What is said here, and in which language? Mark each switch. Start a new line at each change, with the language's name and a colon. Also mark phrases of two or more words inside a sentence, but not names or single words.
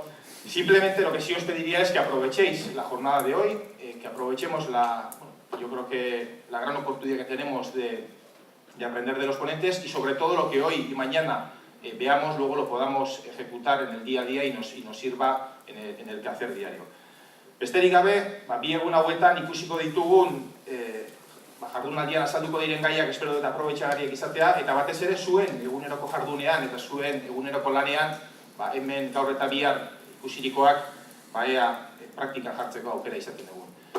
Spanish: Simplemente lo que sí os pediría es que aprovechéis la jornada de hoy, que aprovechemos yo creo que la gran oportunidad que tenemos de aprender de los ponentes y sobre todo lo que hoy y mañana veamos, luego lo podamos ejecutar en el día a día y nos sirva en el quehacer diario.
Basque: Besterik gabe, bi egun hauetan ikusiko ditugun jardunaldian azalduko diren gaiak espero dut aprobetxagarriak izatea, eta batez ere zuen eguneroko jardunean eta zuen eguneroko lanean hemen gaur eta bihar ikusirikoak ea praktikan jartzeko aukera izaten dugu.